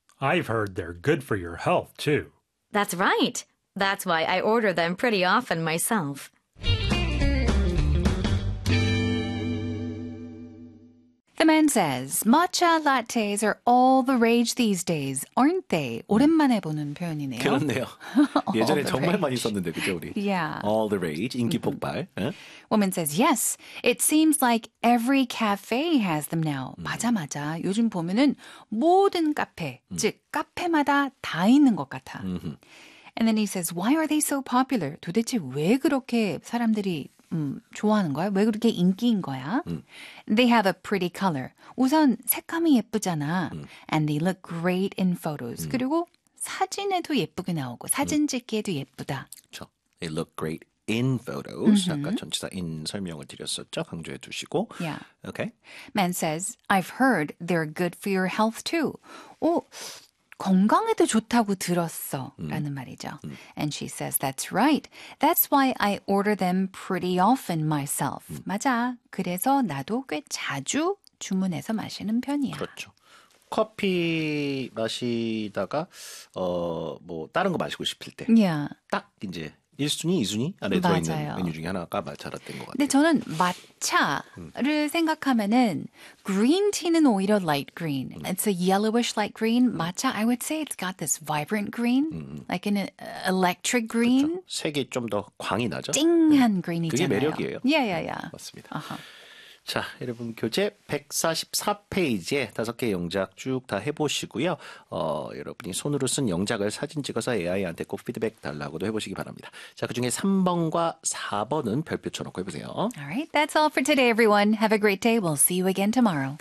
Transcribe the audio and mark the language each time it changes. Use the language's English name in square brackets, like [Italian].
[English] I've heard they're good for your health, too. That's right. That's why I order them pretty often myself. The man says, matcha lattes are all the rage these days, aren't they? [Korean] 오랜만에 보는 표현이네요. 그렇네요. 예전에 정말 많이 썼는데, 그죠, 우리? [English] Yeah. All the rage, [Korean] 인기 폭발. 응? [English] Woman says, yes, it seems like every cafe has them now. [Korean] 맞아, 맞아. 요즘 보면은 모든 카페, 즉 카페마다 다 있는 것 같아. [English] And then he says, why are they so popular? [Korean] 도대체 왜 그렇게 사람들이 좋아하는 거야? 왜 그렇게 인기인 거야? [English] They have a pretty color. [Korean] 우선 색감이 예쁘잖아. [English] And they look great in photos. [Korean] 그리고 사진에도 예쁘게 나오고 사진 찍기에도 예쁘다. 그렇죠. [English] They look great in photos. [Korean] 아까 전치사 in 설명을 드렸었죠. 강조해 두시고. [English] Yeah. Okay. Man says, I've heard they're good for your health too. [Korean] 건강에도 좋다고 들었어 라는 말이죠. [English] And she says, that's right. That's why I order them pretty often myself. [Korean] 맞아. 그래서 나도 꽤 자주 주문해서 마시는 편이야. 그렇죠. 커피 마시다가 뭐 다른 거 마시고 싶을 때 딱 이제 1순위, 2순위 안에 들어있는 메뉴 중에 하나가 말차라떼인 것 같아요. 근데 저는 마차를 생각하면은 green tea는 오히려 light green. [English] It's a yellowish light green. 마차, I would say it's got this vibrant green. Like an electric green. [Korean] 그쵸. 색이 좀 더 광이 나죠. 띵한 green이잖아요. 그게 매력이에요. [English] Yeah, yeah, yeah. [Korean] 맞습니다. Uh-huh. 자, 여러분 교재 144페이지에 다섯 개 영작 쭉 다 해보시고요. 여러분이 손으로 쓴 영작을 사진 찍어서 AI한테 꼭 피드백 달라고도 해보시기 바랍니다. 자, 그중에 3번과 4번은 별표 쳐놓고 해보세요. [English] All right, that's all for today, everyone. Have a great day. We'll see you again tomorrow.